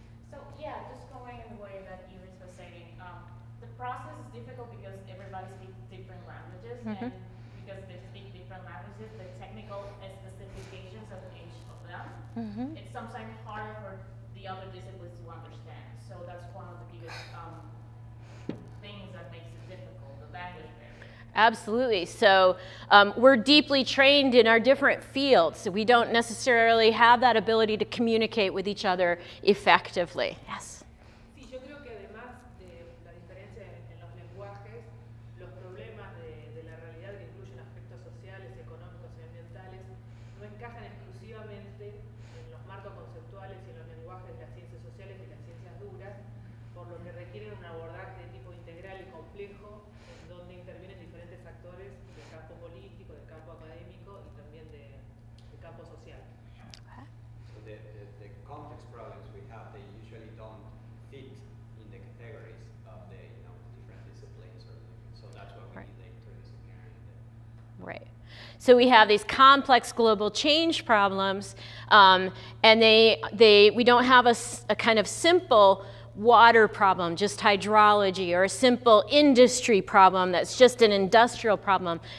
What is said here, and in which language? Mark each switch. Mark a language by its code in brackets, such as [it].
[en] So yeah, just going in the way that Iris was saying, the process is difficult because everybody speaks different languages, and because they speak different languages, the technical specifications of each of them, it's sometimes harder for the other disciplines to understand. So that's one of the biggest things that makes it difficult, the language barrier. Absolutely. So we're deeply trained in our different fields. So we don't necessarily have that ability to communicate with each other effectively. Yes. [es] Sí, yo creo que además de la diferencia en los lenguajes, los problemas de la realidad que incluyen aspectos sociales, económicos y ambientales no encajan exclusivamente en los marcos conceptuales y en los lenguajes de las ciencias sociales y las ciencias duras, por lo que requieren un abordaje de tipo integral y complejo, en donde intervienen diferentes actores del campo político, del campo académico y también del campo social. [en] So the complex problems we have, they usually don't fit in the categories of the different disciplines, so that's why we need the interdisciplinary. Right. So we have these complex global change problems, and we don't have a kind of simple water problem, just hydrology, or a simple industry problem that's just an industrial problem.